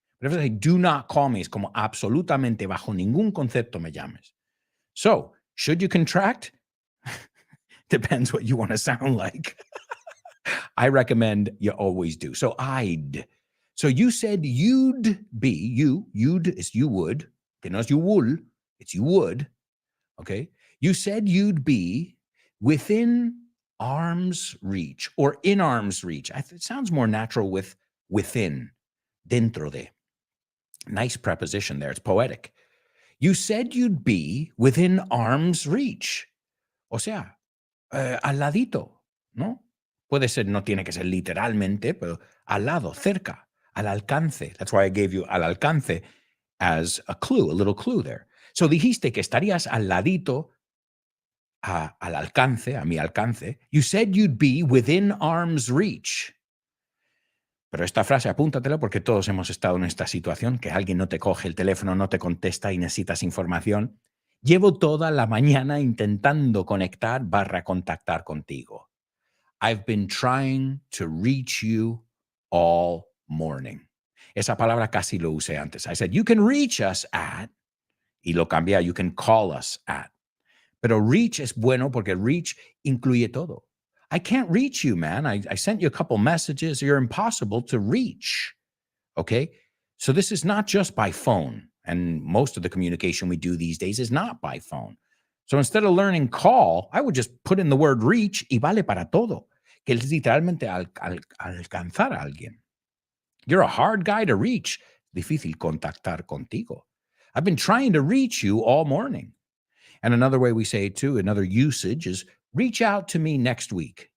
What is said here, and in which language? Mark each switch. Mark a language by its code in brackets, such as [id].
[en] But if I say, do not call me, [es] es como absolutamente bajo ningún concepto me llames. [en] So, should you contract? Depends what you want to sound like. I recommend you always do. So, I'd. So, you said you'd be, you'd is you would. [es] Que no es [en] you will, it's you would. Okay? You said you'd be within arm's reach or in arm's reach. It sounds more natural with within, [es] dentro de. [en] Nice preposition there. It's poetic. You said you'd be within arm's reach. [es] O sea, al ladito, ¿no? Puede ser, no tiene que ser literalmente, pero al lado, cerca, al alcance. [en] That's why I gave you al alcance as a clue, a little clue there. [es] So dijiste que estarías al ladito, al alcance, a mi alcance. [en] You said you'd be within arm's reach. [es] Pero esta frase apúntatela porque todos hemos estado en esta situación, que alguien no te coge el teléfono, no te contesta y necesitas información. Llevo toda la mañana intentando conectar / contactar contigo. [en] I've been trying to reach you all morning. [es] Esa palabra casi lo usé antes. [en] I said, you can reach us at, [es] y lo cambié a [en] you can call us at. [es] Pero reach es bueno porque reach incluye todo. [en] I can't reach you, man. I sent you a couple messages. You're impossible to reach. Okay? So this is not just by phone. And most of the communication we do these days is not by phone. So instead of learning call, I would just put in the word reach [es] y vale para todo. Que es literalmente alcanzar a alguien. [en] You're a hard guy to reach. [es] Difícil contactar contigo. [en] I've been trying to reach you all morning. And another way we say it too, another usage is reach out to me next week.